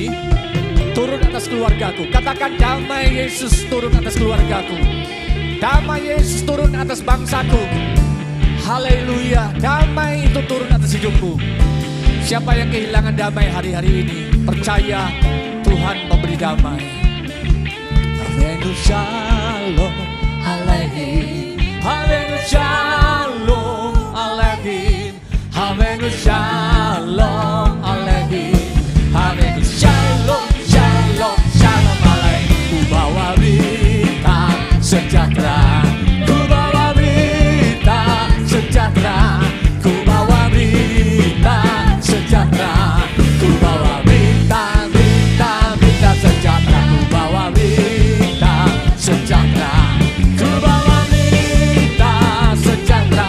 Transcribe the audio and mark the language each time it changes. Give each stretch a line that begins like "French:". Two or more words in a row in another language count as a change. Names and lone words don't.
Indonesian: Turun atas keluargaku. Katakan damai Yesus turun atas keluargaku. Damai Yesus turun atas bangsaku. Haleluya. Damai itu turun atas hidupku. Siapa yang kehilangan damai hari-hari ini, percaya Tuhan memberi damai.
Hebrew: הבאנו שלום עליכם. הבאנו שלום עליכם. הבאנו שלום עליכם. הבאנו שלום, שלום, שלום עליכם.
Indonesian: Ku bawa berita sejahtera. Ku bawa berita sejahtera. Ku bawa berita sejahtera. Ku bawa berita, berita, berita sejahtera. Ku bawa berita sejahtera. Ku bawa berita sejahtera.